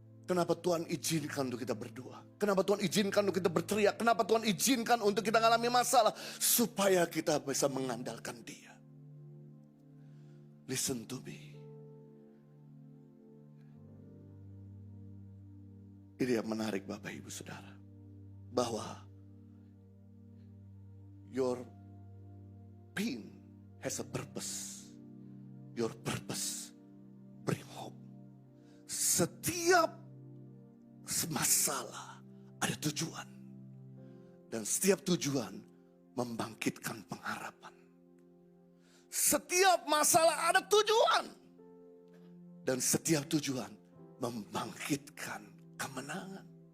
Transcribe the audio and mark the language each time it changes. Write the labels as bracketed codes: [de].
[id] Kenapa Tuhan izinkan untuk kita berdoa? Kenapa Tuhan izinkan untuk kita berteriak? Kenapa Tuhan izinkan untuk kita mengalami masalah? Supaya kita bisa mengandalkan Dia. [en] Listen to me. [id] Ini yang menarik Bapak Ibu Saudara. Bahwa [en] your pain has a purpose. Your purpose bring hope. [id] Setiap masalah ada tujuan. Dan setiap tujuan membangkitkan pengharapan. Setiap masalah ada tujuan. Dan setiap tujuan membangkitkan kemenangan.